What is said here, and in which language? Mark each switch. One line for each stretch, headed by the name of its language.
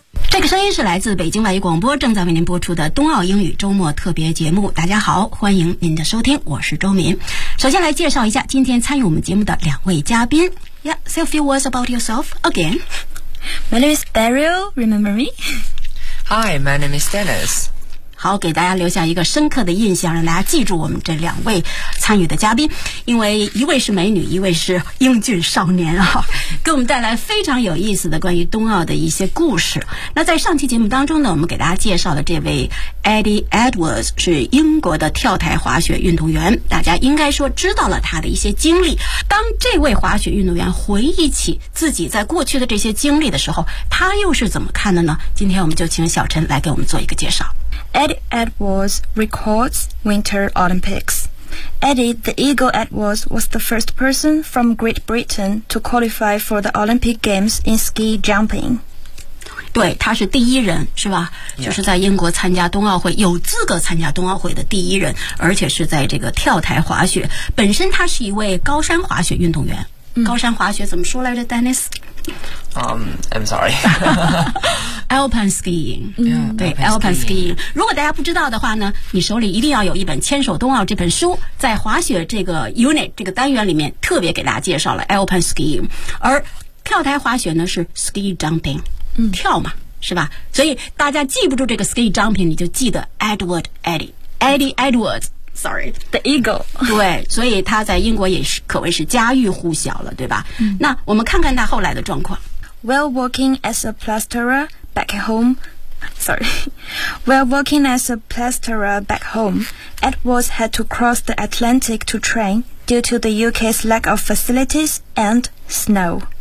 Chinese: 这个声音是来自北京外语广播正在为您播出的冬奥英语周末特别节目。大家好，欢迎您的收听，我是周明。首先来介绍一下今天参与我们节目的两位嘉宾。
English: Yeah, say a few words about yourself again. My name is Beryl, remember me? Hi, my name is Dennis.
Chinese: 好，给大家留下一个深刻的印象，让大家记住我们这两位参与的嘉宾，因为一位是美女，一位是英俊少年啊，给我们带来非常有意思的关于冬奥的一些故事。那在上期节目当中呢，我们给大家介绍的这位 Eddie Edwards 是英国的跳台滑雪运动员，大家应该说知道了他的一些经历。当这位滑雪运动员回忆起自己在过去的这些经历的时候，他又是怎么看的呢？今天我们就请小陈来给我们做一个介绍。
English: Eddie Edwards records Winter Olympics. Eddie, the Eagle Edwards, was the first person from Great Britain to qualify for the Olympic Games in ski jumping.
Chinese: 对，他是第一人，是吧？
English: Yeah.
Chinese: 就是在英国参加冬奥会，有资格参加冬奥会的第一人，而且是在这个跳台滑雪。本身他是一位高山滑雪运动员。 Mm. 高山滑雪怎么说来着 ，Dennis？
English: I'm sorry. Alpine skiing. Yeah,
Chinese: 对 ,Alpine skiing. 如果大家不知道的话呢，你手里一定要有一本牵手冬奥这本书，在滑雪这个 unit, 这个单元里面特别给大家介绍了 Alpine skiing。而跳台滑雪呢是 ski jumping,、嗯、跳嘛，是吧？所以大家记不住这个 ski jumping, 你就记得 Edward Eddie Edwards. Sorry,
English: the eagle.
Chinese: 对，所以他在英国也是可谓是家喻户晓了，对吧、嗯、那我们看看他后来的状况。
English: While working as a plasterer back at home, Edwards had to cross the Atlantic to train due to the UK's lack of facilities and snow.